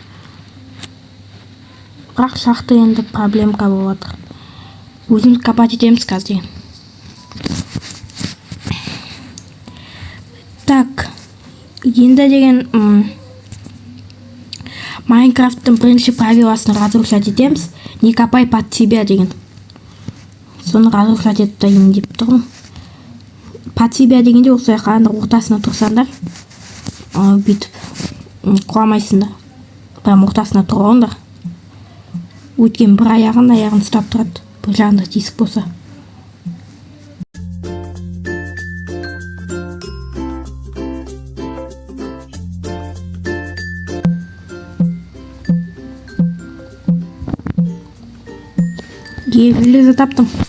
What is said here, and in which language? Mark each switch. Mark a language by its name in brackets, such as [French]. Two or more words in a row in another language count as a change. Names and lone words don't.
[Kazakh] Бірақ шахта енді проблемка болып жатыр. Өзіміз копать етеміз қазір деген. Так, енді деген Майнкрафттың бірінші правиласын разрушать етеміз. [Russian] Не копай под себя деген. [Kazakh] Соны разрушать етейін деп тұрмын. [Russian] Под себя [Kazakh] дегенде осылай қанды ортасына тұрсаңдар, бүйтіп құламайсыңдар. Прям ортасына тұрғандар. Өткен бір аяғын ұстап тұрады. Бір жағында тесік болса. Железо таптым.